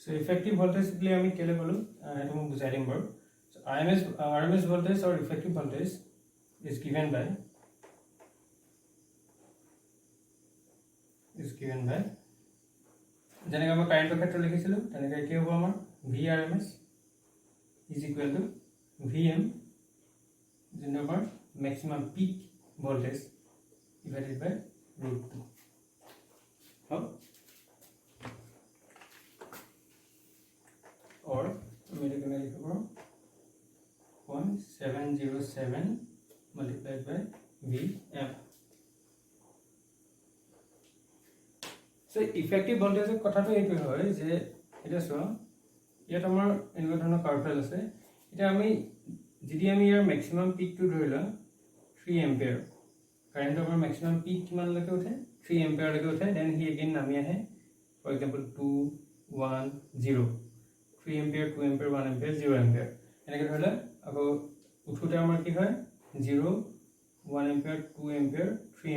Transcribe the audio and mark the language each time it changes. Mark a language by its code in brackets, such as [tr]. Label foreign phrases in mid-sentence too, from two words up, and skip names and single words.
[en] So effective voltage [as] বুলি আমি কেলে বলো এটা মই বুজাই দিম বাৰু [en] so RMS voltage or effective voltage is given by [as] যেনেকৈ আমি কাৰেণ্টৰ ক্ষেত্ৰত লিখিছিলো তেনেকৈ কি হ'ব আমাৰ [en] VRMS is equal to VM [as] যোনটো আমাৰ [en] maximum peak voltage divided by √2 how [as] or আমি এটা কেনে লিখিব 0.707 [en] multiplied by VM so effective voltage [as] কথাটো এইটো হয় যে এটা চোৱা ইয়াত আমাৰ এনেকুৱা ধৰণৰ কাৰ্ভেল আছে এটা আমি যদি আমি ইয়াৰ [en] maximum peak [as] ধৰিলা 3 [en] ampere current [as] আমাৰ [en] maximum peak [as] কিমান লৈকে উঠে 3 এম্পিয়াৰ লৈকে উঠে [en] then he [as] এগেইন নামি আহে [en] for example [as] 2 1 0 3 এম্পিয়াৰ 2 এম্পিয়াৰ 1 এম্পিয়াৰ 0 এম্পিয়াৰ এনেকৈ ধৰিলা আকৌ উঠোতে আমাৰ কি হয় 0 1 এম্পিয়াৰ 2 এম্পিয়াৰ 3